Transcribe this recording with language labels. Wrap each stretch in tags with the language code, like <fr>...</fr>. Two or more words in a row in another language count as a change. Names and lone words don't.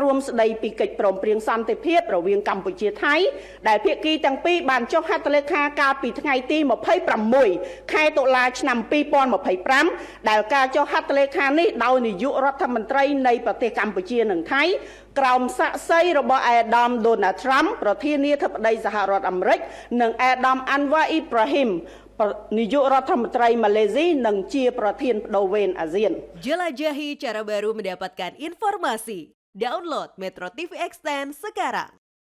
<km>រួមស្តីពីកិច្ចព្រមព្រៀងសន្តិភាពរវាងកម្ពុជាថៃដែលភាគីទាំងពីរបានចុះហត្ថលេខាកាលពីថ្ងៃទី26 ខែតុលាឆ្នាំ2025ដែលការចុះហត្ថលេខានេះដោយនាយករដ្ឋមន្ត្រីនៃប្រទេសកម្ពុជានិងថៃក្រោមសាក្សីរបស់អាដាម Donald Trump ប្រធានាធិបតីសហរដ្ឋអាមេរិកនិងអាដាម Anwar Ibrahimនាយករដ្ឋមន្ត្រីម៉ាឡេស៊ីនិងជាប្រធានបដូវវេនអាស៊ាន</km> <id>Jelajahi cara baru mendapatkan informasi. Download Metro TV Extend sekarang.</id>